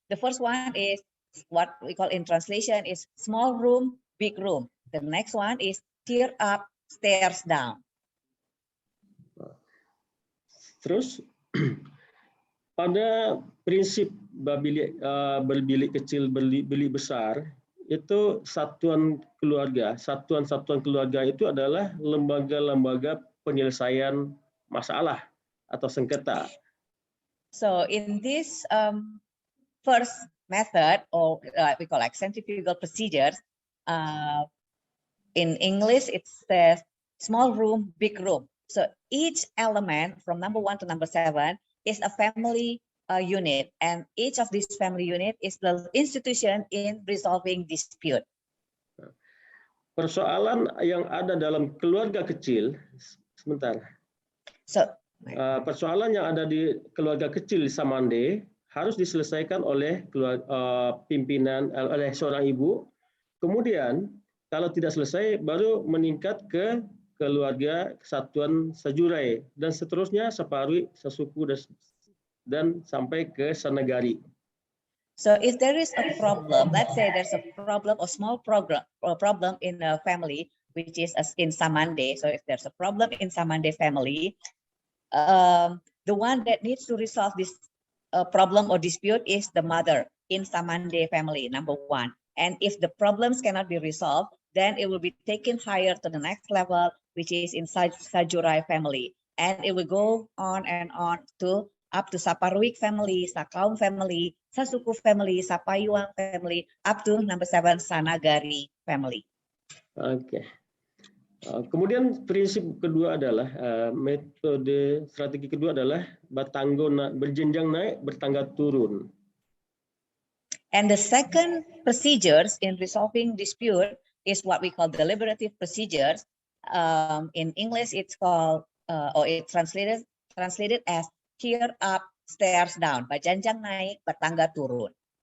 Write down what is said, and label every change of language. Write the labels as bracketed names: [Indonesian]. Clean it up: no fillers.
[English] The first one is what we call in translation is small room, big room. The next one is tier up, stairs down. [Indonesian] Terus pada prinsip berbilik kecil, berbilik besar, itu satuan keluarga itu adalah lembaga-lembaga penyelesaian masalah atau sengketa. [English] So in this first method, or we call like centrifugal procedures, in English it says small room, big room. So each element from number 1 to number 7 is a family unit, and each of these family unit is the institution in resolving dispute. [Indonesian] Persoalan yang ada dalam keluarga kecil, sebentar. [English] So [Indonesian] persoalan yang ada di keluarga kecil Samande harus diselesaikan oleh pimpinan, oleh seorang ibu. Kemudian kalau tidak selesai baru meningkat ke keluarga kesatuan Sajurai dan seterusnya Saparwi, Sasuku dan sampai ke Sanagari. [English] So if there is a problem, let's say there's a problem or small problem in a family, which is in Samande. So if there's a problem in Samande family, the one that needs to resolve this problem or dispute is the mother in Samande family, number 1. And if the problems cannot be resolved, then it will be taken higher to the next level, which is inside Sajurai family. And it will go on and on to up to Saparwik family, Sakaum family, Sasuku family, Sapayuang family, up to number 7, Sanagari family. [Indonesian] Oke. Kemudian prinsip kedua adalah metode strategi kedua adalah berjenjang naik, bertangga turun. [English] And the second procedures in resolving dispute is what we call deliberative procedures. In English, it's called or it's translated as tier up, stairs down. [Indonesian] Berjenjang naik, bertangga turun.